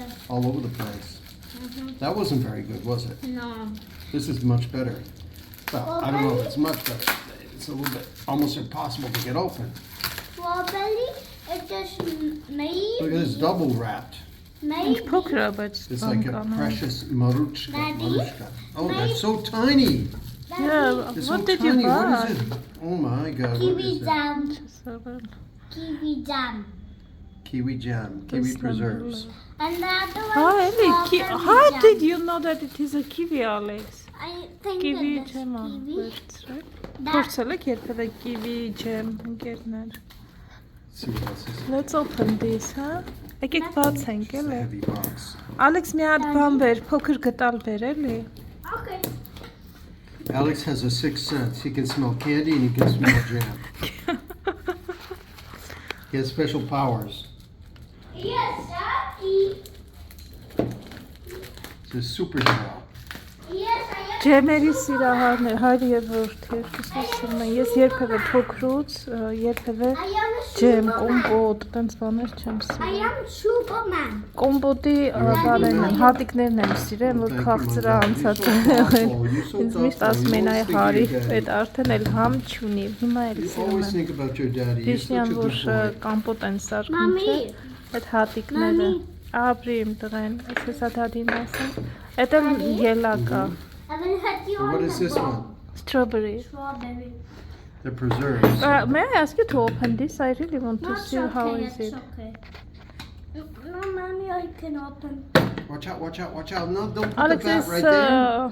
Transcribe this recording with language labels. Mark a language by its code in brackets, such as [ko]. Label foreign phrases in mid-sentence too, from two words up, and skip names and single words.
[en] All over the place. That wasn't very good, was it? No. This is much better. Well, Well, I don't know if maybe- it's much better. It's a little bit almost impossible to get open. Strawberry. It is maybe. Look at this, double wrapped. Maybe. [hy] Փոքր է, բայց [en] It's like a precious maruchka. Daddy? Maruchka. Oh, Maybe- that's so tiny. Yeah, It's what so did you tiny. buy? What is it? Oh my God. What Kiwi is that? jam. Kiwi jam. Kiwi jam. Kiwi preserves. And the other one Hi, is Ellie, strawberry how jam. did you know that it is a kiwi, Alex? I think Kiwi that jam that's on kiwi. That, [hy] Փորձել եք երբևէ [en] kiwi jam [hy] ընկերներ։ [en] Let's see what else is. Let's open this, [hy] huh? Եկեք բացենք, [en] It's a [hy] էլի։ [en] heavy box. [hy] Alex մի հատ բան բեր, փոքր գտալ բեր, էլի։ [en] okay. Alex has a sixth sense. He can smell candy and he can smell jam. He has special powers. Yes, Daddy. He's a superhero. Yes, I [hy] Ջեմերի սիրահարներ, հայր եւ որդի, սկսում են։ Ես երբևէ փոքրուց, երբևէ ջեմ, կոմպոտ, տենց բաներ չեմ [en] I [hy] սիրում։ [en] am Superman. [hy] Կոմպոտի բաներն են, հատիկներն եմ սիրեմ, որ քաղցրա անցած են։ Ինձ միշտ ասում են այ հարի, այդ արդեն էլ համ չունի, հիմա էլ սիրում [en] Always [hy] եմ։ [en] think about your daddy. He's [hy] Վիշնյան, [en] such a [hy] որ [en] good boy. [hy] կամպոտ են սարքում, [en] Mommy. [hy] չէ։ Այդ հատիկները։ Ապրիմ տղեն, ես հեսա դադին ասեմ։ Այդ էլ ելակ է, [en] I will hit you So on what the is this ball. one? strawberry. Strawberry. They're preserves. May I ask you to open this? I really want to see how is it's it. okay. No, mommy, I can open. Watch out, watch out, watch out. No, don't put Alex the bat is right there.